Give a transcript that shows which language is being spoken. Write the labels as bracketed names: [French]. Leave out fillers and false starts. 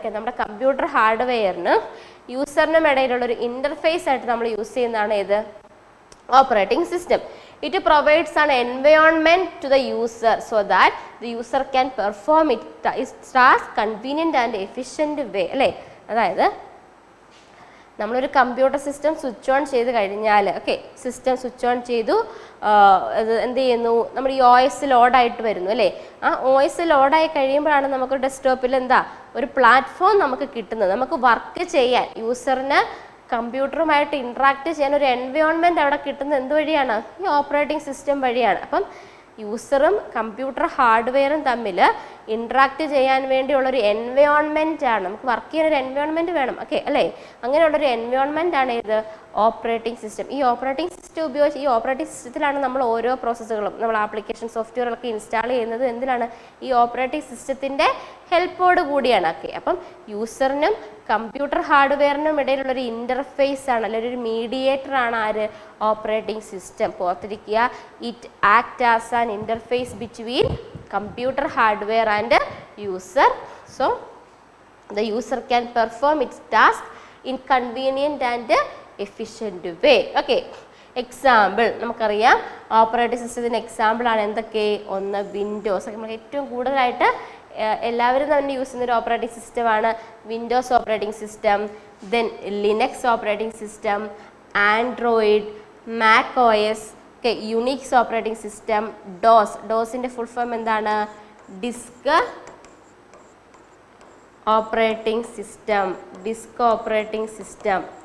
[Malayalam] Okay, നമ്മുടെ computer ഹാർഡ്വെയറിന് യൂസറിനും ഇടയിലുള്ള ഒരു ഇന്റർഫേസ് ആയിട്ട് നമ്മൾ യൂസ് ചെയ്യുന്നതാണ് ഏത്, operating system. [English] It provides an environment to the user so that the user can perform its task convenient and efficient way അല്ലേ. [Malayalam] അതായത് നമ്മളൊരു കമ്പ്യൂട്ടർ സിസ്റ്റം സ്വിച്ച് ഓൺ ചെയ്ത് കഴിഞ്ഞാൽ, ഓക്കെ, സിസ്റ്റം സ്വിച്ച് ഓൺ ചെയ്തു, എന്ത് ചെയ്യുന്നു, നമ്മൾ ഈ OS ലോഡായിട്ട് വരുന്നു അല്ലേ. ആ OS ലോഡായി കഴിയുമ്പോഴാണ് നമുക്ക് ഡെസ്ക്ടോപ്പിൽ എന്താ ഒരു പ്ലാറ്റ്ഫോം നമുക്ക് കിട്ടുന്നത്. നമുക്ക് വർക്ക് ചെയ്യാൻ, യൂസറിന് കമ്പ്യൂട്ടറുമായിട്ട് ഇൻട്രാക്ട് ചെയ്യാൻ ഒരു എൻവയോൺമെൻറ്റ് അവിടെ കിട്ടുന്നത് എന്ത് വഴിയാണ്, ഈ ഓപ്പറേറ്റിംഗ് സിസ്റ്റം വഴിയാണ്. അപ്പം യൂസറും കമ്പ്യൂട്ടർ ഹാർഡ്വെയറും തമ്മിൽ ഇൻട്രാക്ട് ചെയ്യാൻ വേണ്ടിയുള്ളൊരു എൻവയോൺമെൻ്റ് ആണ്, നമുക്ക് വർക്ക് ചെയ്യാൻ ഒരു എൻവയോൺമെൻറ്റ് വേണം. ഓക്കെ അല്ലേ, അങ്ങനെയുള്ളൊരു എൻവയോൺമെൻ്റ് ആണ് ഇത് ഓപ്പറേറ്റിംഗ് സിസ്റ്റം. ഈ ഓപ്പറേറ്റിംഗ് സിസ്റ്റം ഉപയോഗിച്ച്, ഈ ഓപ്പറേറ്റിംഗ് സിസ്റ്റത്തിലാണ് നമ്മൾ ഓരോ പ്രോസസ്സുകളും, നമ്മൾ ആപ്ലിക്കേഷൻ സോഫ്റ്റ്വെയറൊക്കെ ഇൻസ്റ്റാൾ ചെയ്യുന്നത് എന്തിനാണ്, ഈ ഓപ്പറേറ്റിംഗ് സിസ്റ്റത്തിൻ്റെ ഹെൽപ്പോട് കൂടിയാണ്. ഓക്കെ, അപ്പം യൂസറിനും കമ്പ്യൂട്ടർ ഹാർഡ്വെയറിനും ഇടയിലുള്ളൊരു ഇൻ്റർഫേസ് ആണ്, അല്ലെങ്കിൽ ഒരു മീഡിയേറ്റർ ആണ് ആര്, ഓപ്പറേറ്റിംഗ് സിസ്റ്റം. ഓർത്തിരിക്കുക, [English] It act as an interface between computer hardware and user, so the user can perform its task in convenient and efficient way. [Malayalam] Okay, example നമുക്കറിയാം, ഓപ്പറേറ്റിംഗ് സിസ്റ്റത്തിൻ്റെ example ആണ് എന്തൊക്കെ, ഒന്ന് വിൻഡോസ്. നമ്മൾ ഏറ്റവും കൂടുതലായിട്ട് എല്ലാവരും തന്നെ യൂസ് ചെയ്യുന്ന ഒരു ഓപ്പറേറ്റിംഗ് സിസ്റ്റമാണ് Windows operating system, then Linux operating system, Android, Mac OS, okay, Unix operating system, ഡോസിൻ്റെ full form എന്താണ്, disk operating system, disk operating system.